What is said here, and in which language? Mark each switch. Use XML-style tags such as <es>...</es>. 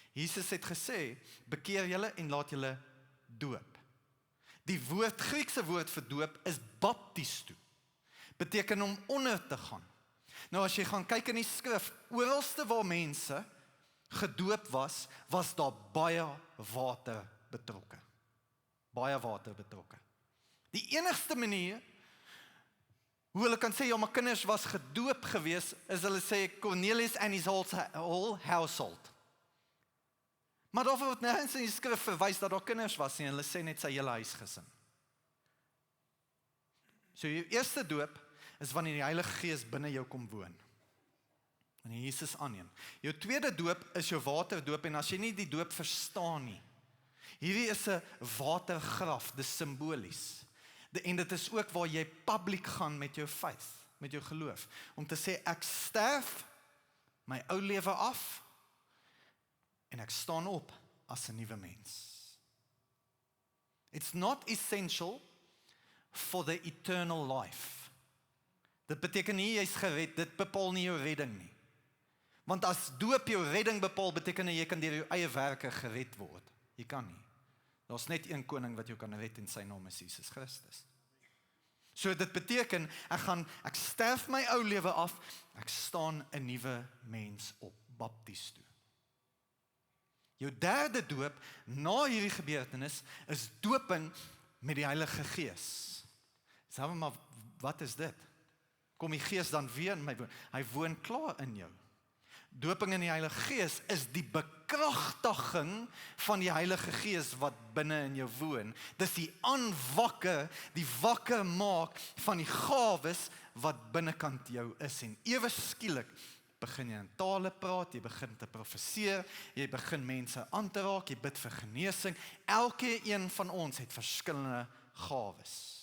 <af>Jesus het gesê, bekeer julle en laat julle doop. Die Griekse woord vir doop is baptisto. Beteken om onder te gaan. Nou as jy gaan kyk in die skrif, oralste waar mense gedoop was daar baie water betrokke. Baie water betrokke. Die enigste manier hoe hulle kan sê, ja, my kinders was gedoop gewees, is hulle sê</af> <en>Cornelius and his whole household.</en> <af>Maar daar word nergens in die skrif verwys dat daar kinders was nie, hulle sê net sy hele huisgesin. So jou eerste doop is wanneer die Heilige Gees binne jou kom woon. Wanneer Jesus aanneem. Jou tweede doop is jou waterdoop, en as jy nie die doop verstaan nie, hierdie is 'n watergraf, dis simbolies. En dit is ook waar jy publiek gaan met jou faith, met jou geloof, om te sê ek sterf my ou lewe af en ek staan op as 'n nuwe mens.</af> <en>It's not essential for the eternal life.</en> <af>Dit beteken nie jy's gered, dit bepaal nie jou redding nie. Want as doop jou redding bepaal, beteken nie jy kan deur jou eie werke gered word. Jy kan nie. Daar's net een koning wat jou kan red en sy naam is Jesus Christus. So dit beteken, ek sterf my ou lewe af, ek staan 'n nuwe mens op, baptisto. Jou derde doop, na hierdie gebeurtenis, is dooping met die Heilige Gees. Sê maar, wat is dit? Kom die Gees dan weer in my woon? Hy woon klaar in jou. Doping in die Heilige Gees is die bekragtiging van die Heilige Gees wat binne in jou woon. Dis die aanwakker, die wakker maak van die gawes wat binnekant jou is. En ewe skielik begin jy in tale praat, jy begin te profeseer, jy begin mense aan te raak, jy bid vir genesing. Elke een van ons het verskillende gawes.</af>